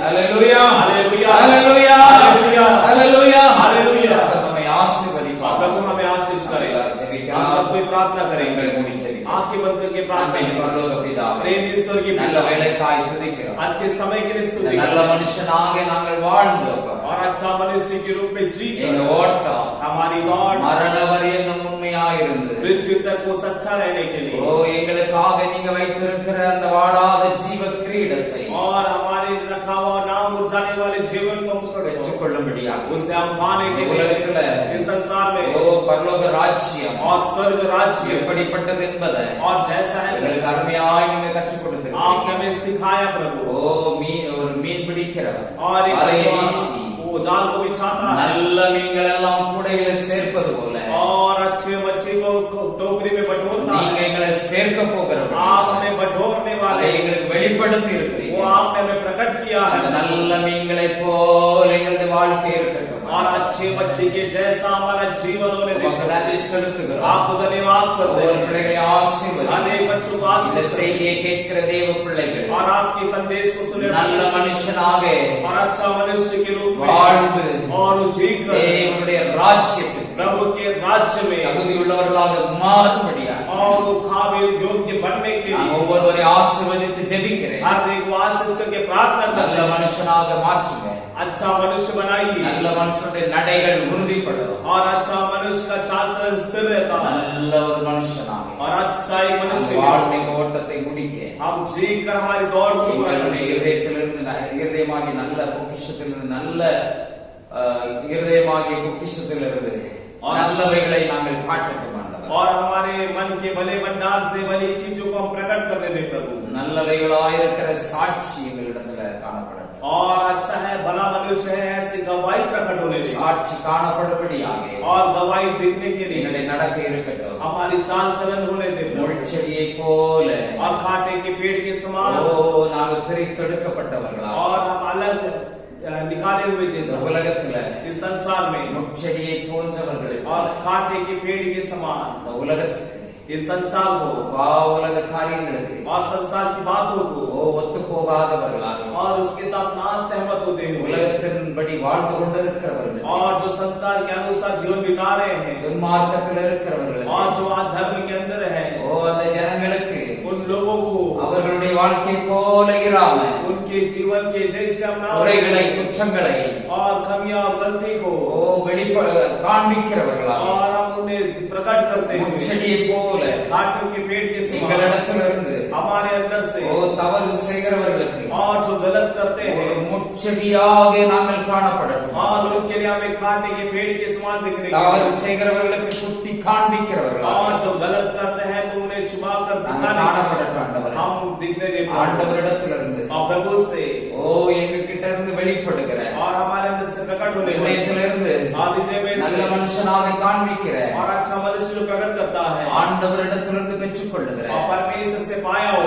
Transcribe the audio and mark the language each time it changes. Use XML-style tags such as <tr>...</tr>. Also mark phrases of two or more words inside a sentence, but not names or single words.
<ta>அல்லேலூயா.</ta> <hi>हालेलुया।</hi> <ta>அல்லேலூயா.</ta> <hi>हालेलुया।</hi> <ta>அல்லேலூயா.</ta> <hi>हालेलुया।</hi> <ta>நம்மை ஆசீர்வதிப்பார்.</ta> <hi>प्रभु हमें आशीष करे। हम सब कोई प्रार्थना करेंगे। आंखें बंद करके प्रार्थना करें।</hi> <ta>பரலோக பிதாவே,</ta> <hi>प्रेम ईश्वर की</hi> <ta>நல்ல வேலைக்காய் துதிக்கிறோம்.</ta> <hi>अच्छे समय के लिए स्तुति</hi> <ta>நல்ல</ta> <hi>करें।</hi> <ta>மனுஷனாக நாங்கள் வாழ்ந்தோம்.</ta> <hi>और अच्छा मनुष्य के रूप में जी</hi> <ta>எங்க ஓட்டம்</ta> <hi>हमारी दौड़</hi> <ta>மரண வரையிலும் உண்மையாயிருந்து</ta> <hi>मृत्यु तक वो सच्चा रहने के लिए</hi> <ta>ஓ எங்களுக்காக நீங்க வைத்திருக்கிற அந்த வாடாத ஜீவ கிரீடத்தை</ta> <hi>और हमारे रखा हुआ नाम उजाने वाले जीवन को</hi> <ta>பெற்றுக்கொள்ளும்படியாக</ta> <hi>उससे हम पाने के लिए</hi> <ta>உலகத்துல</ta> <hi>इस संसार में</hi> <ta>ஓ பரலோக ராஜ்யம்</ta> <hi>और स्वर्ग राज्य</hi> <ta>எப்படிப்பட்டது என்பதை</ta> <hi>और जैसा है</hi> <ta>எங்களுக்கு அருமையாய் நீங்க கற்றுக்</ta> <hi>आपने</hi> <ta>கொடுத்திருக்கீங்க.</ta> <hi>हमें सिखाया प्रभु।</hi> <ta>ஓ ஒரு மீன் பிடிக்கிறவர்</ta> <hi>और एक</hi> <ta>வலையை</ta> <hi>अच्छा</hi> <ta>வீசி</ta> <hi>वो जाल को बिछाता है</hi> <ta>நல்ல மீன்கள் எல்லாம் கூடையில சேர்ப்பது போல</ta> <hi>और अच्छे मच्छी को टोकरी में बटोरता</hi> <ta>நீங்க</ta> <hi>है।</hi> <ta>எங்களை சேர்க்க போகிறவர்.</ta> <hi>आप हमें बटोरने</hi> <ta>அதை</ta> <hi>वाले</hi> <ta>எங்களுக்கு வெளிப்படுத்தி</ta> <hi>वो</hi> <ta>இருக்கிறீங்க.</ta> <hi>आपने हमें प्रकट किया</hi> <ta>அந்த</ta> <hi>है।</hi> <ta>நல்ல மீன்களை போல எங்களுடைய வாழ்க்கை இருக்கட்டும்.</ta> <hi>और अच्छे बच्चे के जैसा हमारा जीवन होने</hi> <ta>உமக்கு</ta> <hi>दें।</hi> <ta>நன்றி செலுத்துகிறோம்.</ta> <hi>आपको धन्यवाद करते</hi> <ta>ஒவ்வொரு</ta> <hi>हैं।</hi> <ta>பிள்ளைகளை ஆசீர்வதியும்.</ta> <hi>अनेक बच्चों को</hi> <ta>இந்த</ta> <hi>आशीष दें।</hi> <ta>செய்தியை கேட்கிற தேவ பிள்ளைகள்</ta> <hi>और आपके संदेश को सुने</hi> <ta>நல்ல மனுஷனாக</ta> <hi>और अच्छा मनुष्य के रूप में</hi> <ta>வாழ்ந்து</ta> <hi>और जीकर</hi> <ta>தேவனுடைய ராஜ்யத்துக்கு</ta> <hi>प्रभु के राज्य में</hi> <ta>தகுதியுள்ளவர்களாக மாறும்படியாக</ta> <hi>और वो काबिल योग्य बनने के</hi> <ta>நான்</ta> <hi>लिए</hi> <ta>ஒவ்வொருவரை ஆசீர்வதித்து ஜெபிக்கிறேன்.</ta> <hi>हर एक को आशीष करके प्रार्थना</hi> <ta>நல்ல</ta> <hi>करते हैं।</hi> <ta>மனுஷனாக மாற்றுங்க.</ta> <hi>अच्छा मनुष्य बनाइए</hi> <ta>நல்ல மனுஷனுடைய நடைகள் உறுதிப்படும்.</ta> <hi>और अच्छा मनुष्य का चाल चलन स्थिर रहता है</hi> <ta>நல்ல ஒரு மனுஷனாக</ta> <hi>और अच्छा एक</hi> <ta>அந்த</ta> <hi>मनुष्य</hi> <ta>வாழ்க்கை ஓட்டத்தை முடிக்க</ta> <hi>हम जी कर हमारी दौड़ को पूरा</hi> <ta>எங்களுடைய</ta> <hi>करें।</hi> <ta>இருதயத்திலிருந்து இருதயமாகிய நல்ல பொக்கிஷத்திலிருந்து நல்ல இருதயமாகிய பொக்கிஷத்திலிருந்து நல்லவைகளை நாங்கள் காட்டட்டும் ஆண்டவர்.</ta> <hi>और हमारे मन के भले भंडार से भली चीजों को हम प्रकट करने दें प्रभु।</hi> <ta>நல்லவைகளாயிருக்கிற சாட்சி எங்களிடத்துல காணப்படட்டும்.</ta> <hi>और अच्छा है भला मनुष्य है ऐसी गवाही प्रकट होने दें।</hi> <ta>சாட்சி காணப்படும்படியாக</ta> <hi>और गवाही दिखने के लिए</hi> <ta>எங்களுடைய நடக்கை இருக்கட்டும்.</ta> <hi>हमारी चाल चलन होने दें प्रभु।</hi> <ta>முள்செடியை போல</ta> <hi>और कांटे के पेड़ के समान</hi> <ta>ஓ நாங்கள் பிரித்தெடுக்கப்பட்டவர்களா</ta> <hi>और हम अलग निकाले हुए</hi> <ta>இந்த</ta> <hi>जैसा</hi> <ta>உலகத்துல</ta> <hi>इस संसार में</hi> <ta>முட்செடியை போன்றவர்களை</ta> <hi>और कांटे के पेड़ के समान</hi> <ta>இந்த உலகத்துக்கு</ta> <hi>इस संसार को</hi> <ta>உலக காரியங்களுக்கு</ta> <hi>और संसार की बातों को</hi> <ta>ஒத்து போகாதவர்களாக</ta> <hi>और उसके साथ ना सहमत होते हुए</hi> <ta>உலகத்தின்படி வாழ்ந்து கொண்டிருக்கிறவர்கள்</ta> <hi>और जो संसार के अनुसार जीवन बिता रहे हैं</hi> <ta>துன்மார்க்கத்தில் இருக்கிறவர்கள்</ta> <hi>और जो अधर्म के अंदर है</hi> <ta>அந்த ஜனங்களுக்கு</ta> <hi>उन लोगों को</hi> <ta>அவர்களுடைய வாழ்க்கை போல இராம</ta> <hi>उनके जीवन के जैसे अपना</hi> <ta>குறைகளை குற்றங்களை</ta> <hi>और कमियां और गलती को</hi> <ta>காண்பிக்கிறவர்களாக</ta> <hi>और हम उन्हें प्रकट करते हैं</hi> <ta>செடியை போல</ta> <hi>काटू के पेड़ के समान</hi> <ta>எங்களிடத்திலிருந்து</ta> <hi>हमारे अंदर से</hi> <ta>தவறு செய்கிறவர்களுக்கு</ta> <hi>और जो गलत करते हैं</hi> <ta>முச்செடியாக நாங்கள் காணப்படட்டும்</ta> <hi>और उनके लिए हमें काटने के पेड़ के समान दिखने</hi> <ta>தவறு செய்கிறவர்களுக்கு குத்தி காண்பிக்கிறவர்களாக</ta> <hi>और जो गलत करते हैं तो उन्हें छुपा कर दिखाने</hi> <ta>காணப்படட்டும் ஆண்டவரே</ta> <hi>हम दिखने देते हैं</hi> <ta>ஆண்டவரிடத்திலிருந்து</ta> <hi>प्रभु से</hi> <ta>எங்க கிட்ட இருந்து வெளிப்படுகிற</ta> <hi>और हमारे अंदर से प्रकट होने</hi> <ta>இதயத்திலிருந்து நல்ல மனுஷனாக காண்பிக்கிற</ta> <hi>और अच्छा मनुष्य जो प्रकट करता है</hi> <ta>ஆண்டவரிடத்திலிருந்து பெற்றுக்கொள்ளுகிற</ta> <hi>और परमेश्वर से पाया हुआ</hi>